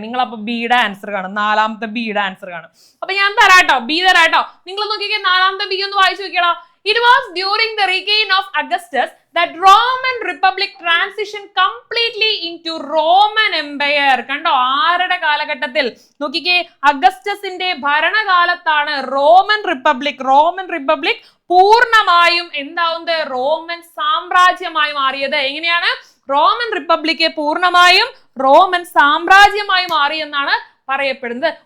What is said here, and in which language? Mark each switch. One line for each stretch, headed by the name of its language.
Malayalam: നിങ്ങൾ അപ്പൊ ബിയുടെ ആൻസർ കാണും, 4ാമത്തെ ബിയുടെ ആൻസർ കാണും. അപ്പൊ ഞാൻ ബി തരാട്ടോ. നിങ്ങൾ നോക്കിക്കേ, 4ാമത്തെ ബി ഒന്ന് വായിച്ചു നോക്കിയടാ.
English: It was during the reign of Augustus that Roman Republic transitioned completely into Roman Empire.
Malayalam: കണ്ടോ, ആരുടെ കാലഘട്ടത്തിൽ? നോക്കിക്കേ, അഗസ്റ്റസിന്റെ ഭരണകാലത്താണ് റോമൻ റിപ്പബ്ലിക് പൂർണ്ണമായും എന്താവുന്നത്? റോമൻ സാമ്രാജ്യമായി മാറിയത്. എങ്ങനെയാണ് റോമൻ റിപ്പബ്ലിക് പൂർണ്ണമായും റോമൻ സാമ്രാജ്യമായി മാറി എന്നാണ് പറയപ്പെടുന്നത്.